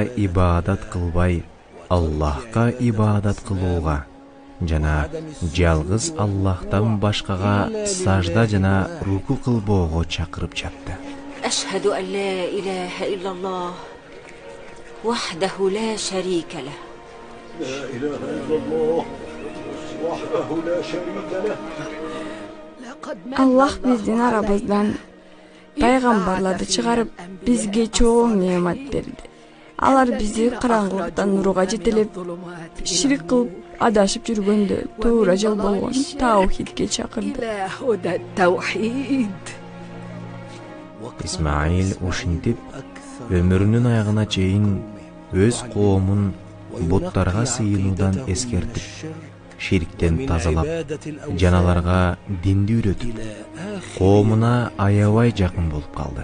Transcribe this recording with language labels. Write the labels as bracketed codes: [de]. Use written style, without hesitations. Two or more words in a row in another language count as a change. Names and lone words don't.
[ky] ибадат кылбай, Аллахка ибадат кылууга жана жалгыз Аллахтан башкага сажда жана руку кылбоого чакырып жатты. [ar] أشهد أن لا إله إلا الله وحده لا شريك له. لا إله إلا الله وحده لا شريك له. [ky] Аллах биздин арабыздан пайгамбарларды чыгарып, бизге чоң неамат берди. Алар бизди караңгылыктан нурга жетелеп, ширик кылып, адашып жүргөндө туура жол болгон таухидке чакырды. Исмаил ушинтип өмүрүнүн аягына чейин өз коомун буттарга сыйынуудан эскертип, шириктен тазалап, жаналарга динди үйрөтүп, коомуна аябай жакын болуп калды.